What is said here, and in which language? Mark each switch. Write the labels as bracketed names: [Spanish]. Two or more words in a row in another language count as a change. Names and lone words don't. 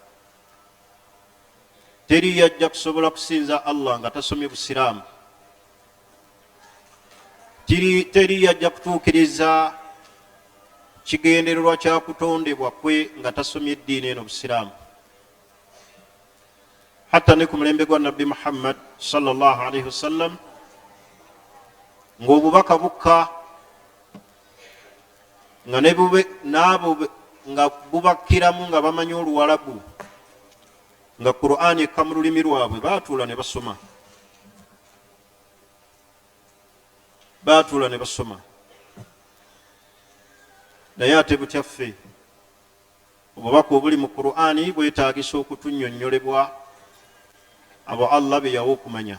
[Ganda] Teri yajja kusobola kusinza Allah nga tasomye busiraamu. Teri yajja kutuukiriza kigendererwa kya kutondebwa kwe nga tasomye eddiini eno busiraamu. Hatta ne ku mulembe gwa Nabbi Muhammad [Arabic] صلى الله عليه وسلم [Ganda] ng'obubaka bukka nga n'abo nga bubakkiramu nga bamanyi Oluwalabu, nga Qur'ani ekka mu lulimi lwabwe, baatuula ne basoma. Naye ate butyaffe obubaka obuli mu Qur'ani bwetaagisa okutunnyonnyolebwa abo Allah be yawa okumanya.